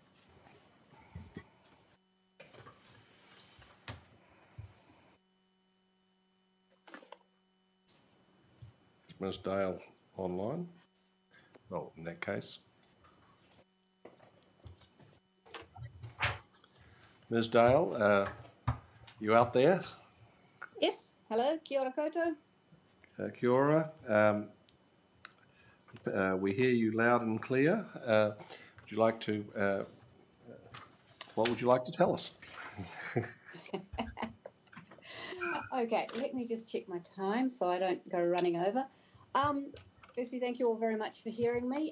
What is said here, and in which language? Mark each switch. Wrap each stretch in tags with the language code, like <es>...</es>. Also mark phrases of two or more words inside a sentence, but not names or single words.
<en>Is Ms Dale online? Well, in that case. Ms Dale, you out there? Yes, hello,</en> <mi>kia ora koutou. Kia ora.</mi> <en>We hear you loud and clear. Would you like to, what would you like to tell us? Okay, let me just check my time so I don't go running over. Firstly, thank you all very much for hearing me.</en>